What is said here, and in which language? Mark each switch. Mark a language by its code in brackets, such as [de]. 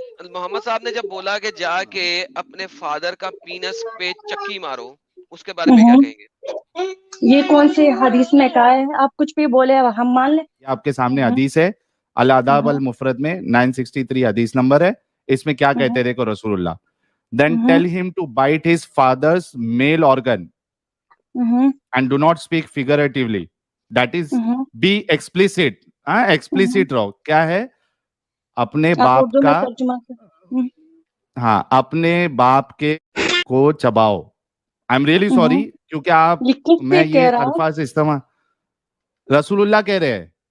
[ur] محمد صاحب نے جب بولا کہ جا کے اپنے فادر کا پینس پہ چکی مارو، اس کے بارے میں کیا کہیں گے؟ یہ کون سی حدیث میں کہا ہے؟ آپ کچھ بھی بولے ہم مان لیں. آپ کے سامنے حدیث ہے، الاداب المفرد میں 963 حدیث نمبر ہے. اس میں کیا کہتے دیکھو رسول اللہ، [en] then tell him to bite his father's male organ and do not speak figuratively. That is be explicit. [ur] explicit رہو. کیا ہے؟ اپنے باپ کا، ہاں اپنے باپ کے کو چباؤ. [en] I am really sorry [ur] کیونکہ آپ میں یہ الفاظ استعمال رسول اللہ کہہ رہے ہیں.